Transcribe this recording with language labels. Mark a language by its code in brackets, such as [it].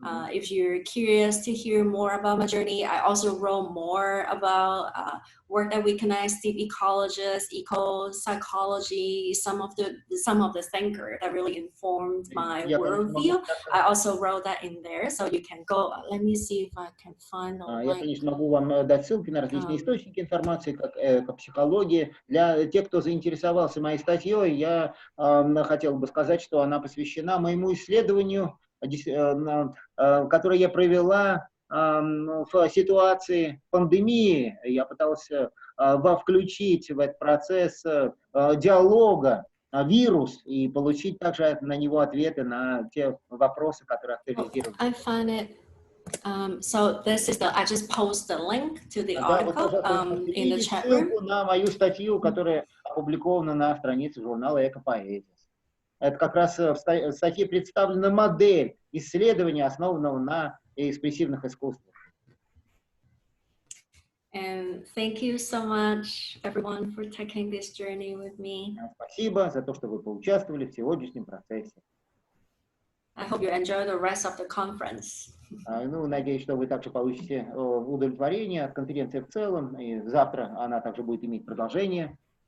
[en] If you're curious to hear more about my journey, I also wrote more about work that recognized deep ecologists, eco-psychology, some of the thinkers that really informed my worldview. I also wrote that in there, so you can go. Let me see if I can find the link. [ru] Я, конечно, могу вам дать ссылки на различные источники информации, как эко-психология. Для тех, кто заинтересовался моей статьей, я хотел бы сказать, что она посвящена моему исследованию, которое я провела в ситуации пандемии. Я пытался включить в этот процесс диалога вирус и получить также на него ответы на те вопросы, которые актуализированы. [en] I find it. So this is I just post the link to the article in the chat room. [ru] Ссылку на мою статью, которая опубликована на странице журнала Eco-Poesis. Это как раз в статье представлена модель исследования, основанного на экспрессивных искусствах. [en] And thank you so much, everyone, for taking this journey with me. [ru] Спасибо за то, что вы поучаствовали в сегодняшнем процессе. [en] I hope you enjoy the rest of the conference. [ru] Ну, надеюсь, что вы также получите удовлетворение от конференции в целом, и завтра она также будет иметь продолжение.